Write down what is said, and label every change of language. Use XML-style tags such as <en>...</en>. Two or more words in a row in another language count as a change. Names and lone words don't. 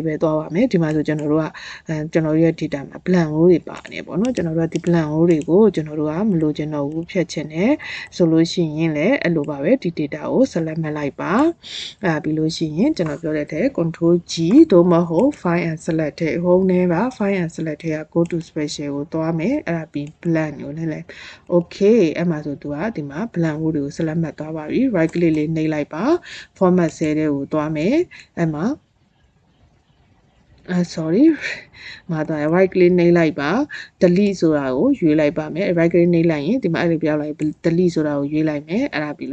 <my>ပဲသွားပါမယ်ဒီမှာဆိုကျွန်တော်တို့ကကျွန်တော်ရဲ့ data မှာ</my> <en>blank row</en> <my>တွေပါနေပေါ့နော်ကျွန်တော်တို့ကဒီ</my> <en>blank row</en> <my>တွေကိုကျွန်တော်တို့ကမလိုချင်တော့ဘူးဖြတ်ချင်တယ်ဆိုလို့ရှိရင်လည်းအဲ့လိုပါပဲဒီ data ကို select မှတ်လိုက်ပါပြီးလို့ရှိရင်ကျွန်တော်ပြောတဲ့ထဲ</my> <en>control G</en> <my>သို့မဟုတ်</my> <en>file and select</en> <my>ထဲ home ထဲပါ</my> <en>file and select</en> <my>ထဲက</my> <en>go to special</en> <my>ကိုသွားမယ်အဲ့ဒါပြီး blank ကိုလည်း okay အဲ့မှာဆိုသူကဒီမှာ</my> <en>blank row</en> <my>တွေကို select မှတ်သွားပါပြီ</my> <en>right click</en> <my>လေးနှိပ်လိုက်ပါ</my> <en>format cell</en> <my>တွေကိုသွားမယ်အဲ့မှာ sorry မှာတော့</my> <en>right click</en> <my>နှိပ်လိုက်ပါ delete ဆိုတာကိုရွေးလိုက်ပါမယ်</my> <en>right click</en> <my>နှိပ်လိုက်ရင်ဒီမှာအဲ့လိုပြောင်းလိုက် delete ဆိုတာကိုရွေးလိုက်မယ်အဲ့ဒါပြီး</my>